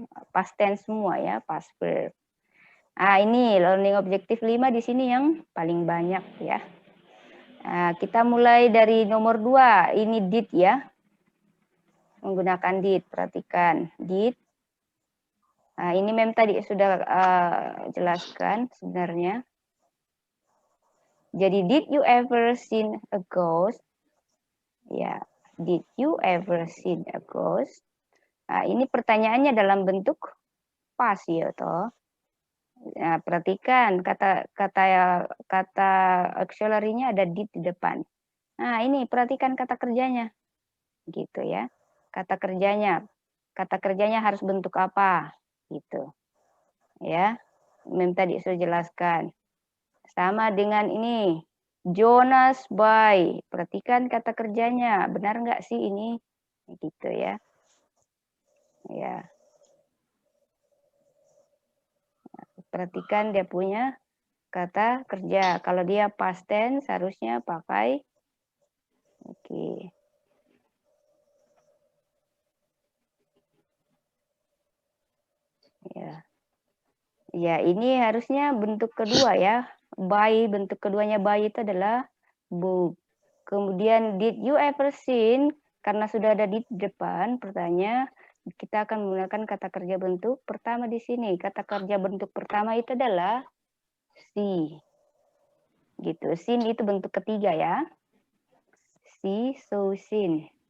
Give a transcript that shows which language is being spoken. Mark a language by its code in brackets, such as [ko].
[id] past tense semua ya, past verb. Ini learning objective 5 di sini yang paling banyak ya. Kita mulai dari nomor 2, ini did ya. Menggunakan did, perhatikan did. Ini mem tadi sudah jelaskan sebenarnya. Jadi [en] did you ever seen a ghost? Ya, did you ever seen a ghost? [id] Ini pertanyaannya dalam bentuk past ya toh. Perhatikan kata auxiliary-nya ada did di depan. Ini perhatikan kata kerjanya. Gitu ya. Kata kerjanya harus bentuk apa? Gitu. Ya. Mem tadi sudah jelaskan. Sama dengan ini. Jonas by. Perhatikan kata kerjanya. Benar nggak sih ini? Gitu ya. Ya. Perhatikan dia punya kata kerja. Kalau dia past tense harusnya pakai oke. Ya. Ya, ini harusnya bentuk kedua ya. By, bentuk keduanya by itu adalah book. Kemudian did you ever seen? Karena sudah ada di depan pertanyaan, kita akan menggunakan kata kerja bentuk pertama di sini. Kata kerja bentuk pertama itu adalah see. Gitu. Seen itu bentuk ketiga ya. See, so seen.